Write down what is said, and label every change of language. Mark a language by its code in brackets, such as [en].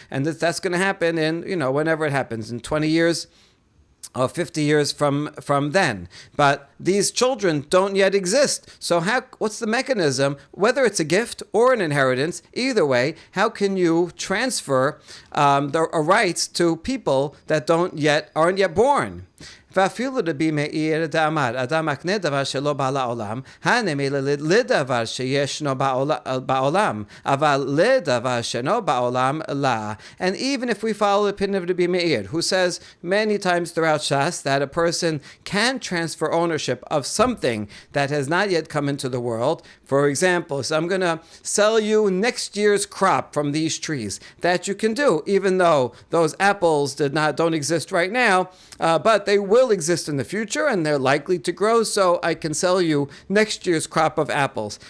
[en] And that's going to happen in, whenever it happens, in 20 years, or 50 years from then. But these children don't yet exist. So what's the mechanism? Whether it's a gift or an inheritance, either way, how can you transfer the rights to people that aren't yet born? [he] ואפילו רבי מאיר דאמר, אדם מקנה דבר שלא בא לעולם, הנמי לדבר שישנו בעולם, אבל לדבר שאינו בעולם לה. [en] And even if we follow the opinion of Rabbi Meir, who says many times throughout Shas that a person can transfer ownership of something that has not yet come into the world. For example, so I'm going to sell you next year's crop from these trees. That you can do, even though those apples don't exist right now, but they will exist in the future and they're likely to grow, so I can sell you next year's crop of apples.